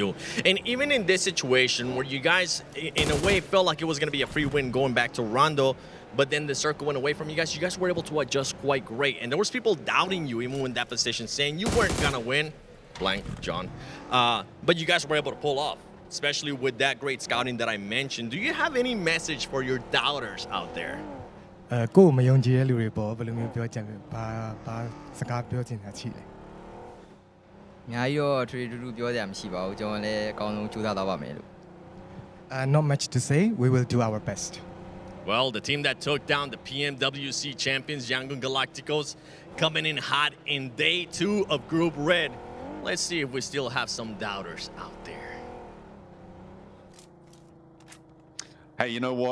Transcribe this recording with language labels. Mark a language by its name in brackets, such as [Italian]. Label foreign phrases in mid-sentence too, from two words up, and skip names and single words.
[English] And even in this situation where you guys, in a way, felt like it was going to be a free win going back to Rondo, but then the circle went away from you guys were able to adjust quite great. And there was people doubting you even in that position, saying you weren't going to win, blank, John. But you guys were able to pull off, especially with that great scouting that I mentioned. Do you have any message for your doubters out there? [Burmese] ကိုယ်မယုံကြည်တဲ့လူတွေပေါ့ဘယ်လိုမျိုးပြောချင်လဲဘာစကားပြောချင်တာရှိလဲ များကြီးတော့ထွေထူးထူးပြောစရာမရှိပါဘူးကျွန်တော်လည်းအကောင်းဆုံးကြိုးစားသွားပါမယ်လို့ [English] Not much to say. We will do our best. Well, the team that took down the PMWC champions, Yangon Galacticos, coming in hot in day 2 of Group Red. Let's see if we still have some doubters out there. Hey, you know what?